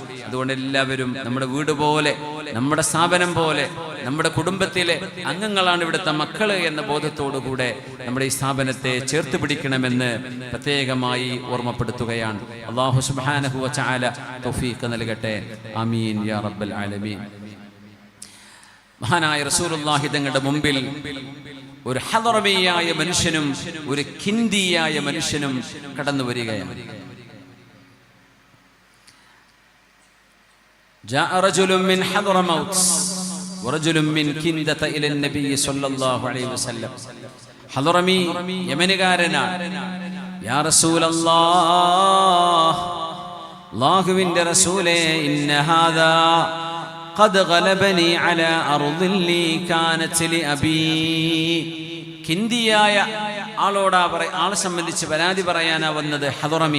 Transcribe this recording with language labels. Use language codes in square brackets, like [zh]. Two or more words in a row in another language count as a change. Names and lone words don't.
[ml] അതുകൊണ്ട് എല്ലാവരും നമ്മുടെ വീട് പോലെ, നമ്മുടെ സ്ഥാപനം പോലെ, നമ്മുടെ കുടുംബത്തിലെ അംഗങ്ങളാണ് ഇവിടുത്തെ മക്കള് എന്ന ബോധത്തോടുകൂടെ നമ്മുടെ ഈ സ്ഥാപനത്തെ ചേർത്ത് പിടിക്കണമെന്ന് പ്രത്യേകമായി ഓർമ്മപ്പെടുത്തുകയാണ്. [ar] الله سبحانه وتعالى [ml] തൗഫീഖ് നൽകട്ടെ. [ar] آمين يا رب العالمين. [ml] മഹാനായ റസൂലുള്ളാഹി തങ്ങളുടെ മുമ്പിൽ ഒരു ഹദറമിയായ മനുഷ്യനും ഒരു കിന്ദിയായ മനുഷ്യനും കടന്നു വരികയാണ്. [ar] جاء رجل من حضرموت ورجل من كندة إلى النبي صلى الله عليه وسلم. [ml] حضرمي യമനുകാരനാണ്. [ar] يا رسول الله, [ml] അല്ലാഹുവിന്റെ റസൂലേ, [ar] إن هذا قد غلبني على أرض لي كانت لأبي. [ml] കിന്ദിയായ ആളെ സംബന്ധിച്ച് പരാതി പറയാനാ വന്നത് ഹദറമി.